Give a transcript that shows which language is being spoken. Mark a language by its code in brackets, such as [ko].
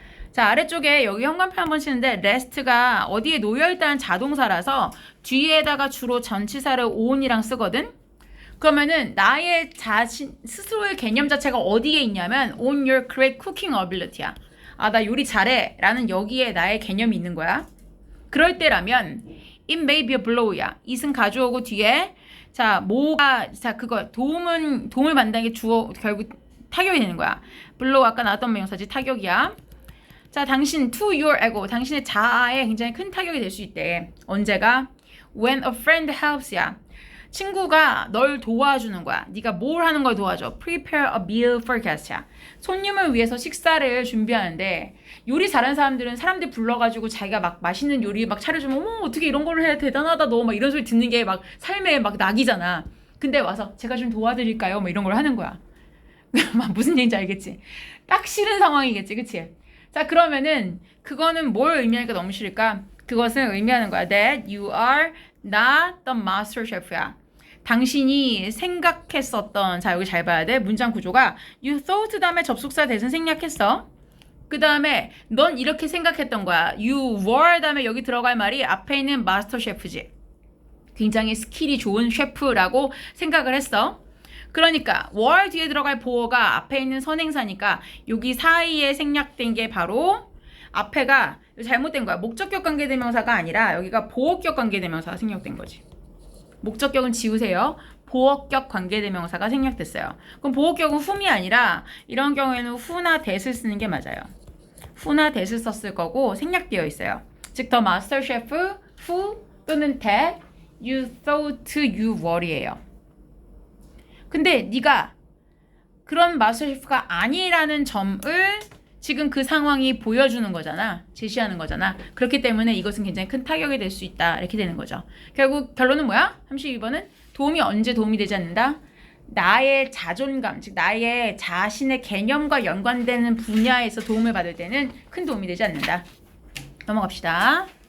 [ko] 자, 아래쪽에 여기 현관펜 한번 치는데 rest가 어디에 놓여있다는 자동사라서 뒤에다가 주로 전치사를 on이랑 쓰거든. 그러면은 나의 자신 스스로의 개념 자체가 어디에 있냐면 [en] on your great cooking ability [ko] 야. 아, 나 요리 잘해 라는 여기에 나의 개념이 있는 거야. [en] 그럴 때라면 it may be a blow야. [ko] it은 가져오고 뒤에 자 뭐가 자 그거 도움을 받는다는 게 주어 결국 타격이 되는 거야. blow 아까 나왔던 명사지 타격이야. 자, 당신 [en] to your ego, [ko] 당신의 자아에 굉장히 큰 타격이 될 수 있대. [en] 언제가? when a friend helps야. [ko] 친구가 널 도와주는 거야. 네가 뭘 하는 걸 도와줘? [en] prepare a meal for guest [ko] 야. 손님을 위해서 식사를 준비하는데 요리 잘하는 사람들은 사람들 불러가지고 자기가 막 맛있는 요리 막 차려주면 어머 어떻게 이런 거를 해 대단하다 너 막 이런 소리 듣는 게 막 삶의 막 낙이잖아. 근데 와서 제가 좀 도와드릴까요? 뭐 이런 걸 하는 거야. 막 무슨 얘기인지 알겠지? 딱 싫은 상황이겠지, 그치? 자, 그러면은 그거는 뭘 의미하니까 너무 싫을까? 그것은 의미하는 거야. [en] That you are not the master chef야. [ko] 당신이 생각했었던, 자 여기 잘 봐야 돼. 문장 구조가 [en] you thought [ko] 다음에 접속사 대신 생략했어. 그 다음에 넌 이렇게 생각했던 거야. [en] you were [ko] 다음에 여기 들어갈 말이 앞에 있는 마스터 셰프지. 굉장히 스킬이 좋은 셰프라고 생각을 했어. 그러니까 were 뒤에 들어갈 보어가 앞에 있는 선행사니까 여기 사이에 생략된 게 바로 앞에가 잘못된 거야. 목적격 관계대명사가 아니라 여기가 보어격 관계대명사가 생략된 거지. 목적격은 지우세요. 보어격 관계대명사가 생략됐어요. 그럼 보어격은 whom이 아니라 이런 경우에는 who나 that을 쓰는 게 맞아요. who나 that을 썼을 거고 생략되어 있어요. [en] 즉 the master chef, who [ko] 또는 [en] that, you thought you were이에요. [ko] 근데 네가 그런 마스터 셰프가 아니라는 점을 지금 그 상황이 보여주는 거잖아. 제시하는 거잖아. 그렇기 때문에 이것은 굉장히 큰 타격이 될 수 있다. 이렇게 되는 거죠. 결국 결론은 뭐야? 32번은 도움이 언제 도움이 되지 않는다? 나의 자존감, 즉 나의 자신의 개념과 연관되는 분야에서 도움을 받을 때는 큰 도움이 되지 않는다. 넘어갑시다.